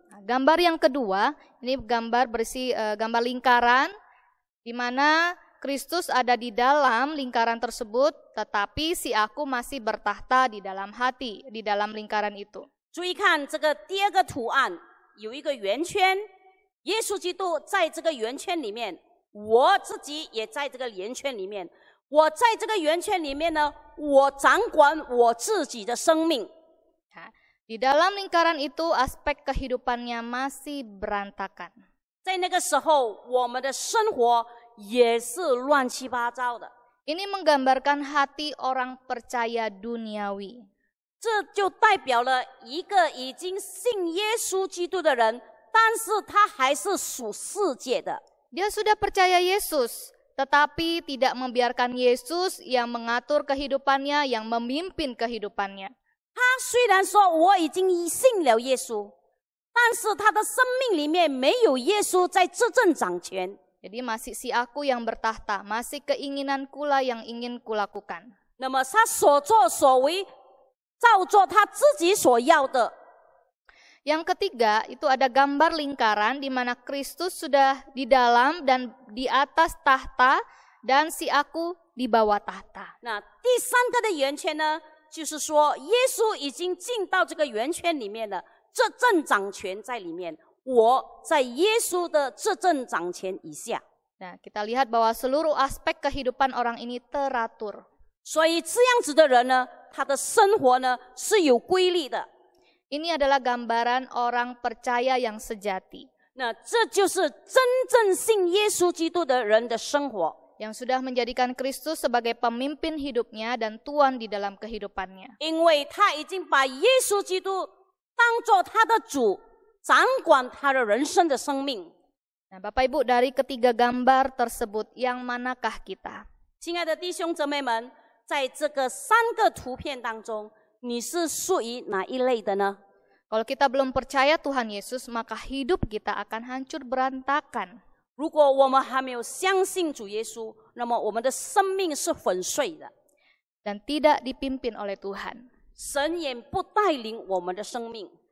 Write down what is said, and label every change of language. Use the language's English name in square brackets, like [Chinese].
[Indonesian] Nah, gambar yang kedua, ini gambar berisi gambar lingkaran, di mana Kristus ada di dalam lingkaran tersebut, tetapi si aku masih bertahta di dalam hati, di dalam lingkaran itu. [Chinese] 注意看这个第二个图案，有一个圆圈，耶稣基督在这个圆圈里面，我自己也在这个圆圈里面。我在这个圆圈里面呢，我掌管我自己的生命。 [Indonesian] Nah, di dalam lingkaran itu aspek kehidupannya masih berantakan. [Chinese] 在那个时候，我们的生活也是乱七八糟的。 [Indonesian] Ini menggambarkan hati orang percaya duniawi. [Chinese] 这就代表了一个已经信耶稣基督的人，但是他还是属世界的。 [Indonesian] Dia sudah percaya Yesus, tetapi tidak membiarkan Yesus yang mengatur kehidupannya, yang memimpin kehidupannya. [Chinese] 他虽然说我已经信了耶稣，但是他的生命里面没有耶稣在执政掌权。 [Indonesian] Jadi masih si aku yang bertahta, masih keinginanku lah yang ingin kulakukan. [Chinese] 那么他所作所为，照做他自己所要的。 [Indonesian] Yang ketiga, itu ada gambar lingkaran di mana Kristus sudah di dalam dan di atas tahta, dan si aku di bawah tahta. [Chinese] 那第三个的圆圈呢，就是说耶稣已经进到这个圆圈里面了，执政掌权在里面，我在耶稣的执政掌权以下。 [Indonesian] Nah, kita lihat bahwa seluruh aspek kehidupan orang ini teratur. [Chinese] 所以这样子的人呢，他的生活呢是有规律的。 [Indonesian] Ini adalah gambaran orang percaya yang sejati. [Chinese] 那这就是真正信耶稣基督的人的生活。 [Indonesian] yang sudah menjadikan Kristus sebagai pemimpin hidupnya dan Tuan di dalam kehidupannya. [Chinese] 因为他已经把耶稣基督当作他的主，掌管他的人生的生命。 [Indonesian] Nah, Bapak Ibu, dari ketiga gambar tersebut, yang manakah kita? [Chinese] 亲爱的弟兄姊妹们，在这个三个图片当中，你是属于哪一类的呢？ [Indonesian] Kalau kita belum percaya Tuhan Yesus, maka hidup kita akan hancur berantakan. [Chinese] 如果我们还没有相信主耶稣，那么我们的生命是粉碎的， [Indonesian] Dan tidak dipimpin oleh Tuhan. [Chinese] 神也不带领我们的生命。